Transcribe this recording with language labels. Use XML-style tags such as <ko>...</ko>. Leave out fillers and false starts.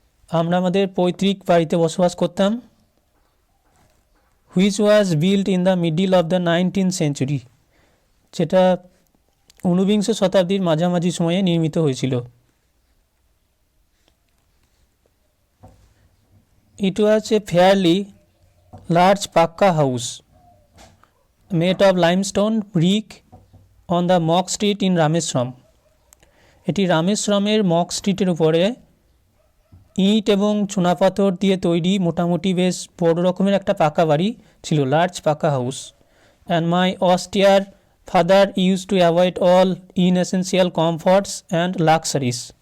<bn>আমরা আমাদের পৈতৃক বাড়িতে বসবাস করতাম।</bn> <en>which was built in the middle of the 19th century,</en> <bn>যেটা ঊনবিংশ শতাব্দীর মাঝামাঝি সময়ে নির্মিত হয়েছিল।</bn> <en>It was a fairly large pakka house made of limestone brick on the Mock Street in Rameswaram.</en> <bn>এটি রামেশ্বরমের মক স্ট্রিটের উপরে ইট এবং চুনাপাথর দিয়ে তৈরি মোটামুটি বেশ বড় রকমের একটা পাকা বাড়ি ছিল,</bn> <en>Large pucca house. And my austere father use to avoid all inessential comforts and luxuries.</en>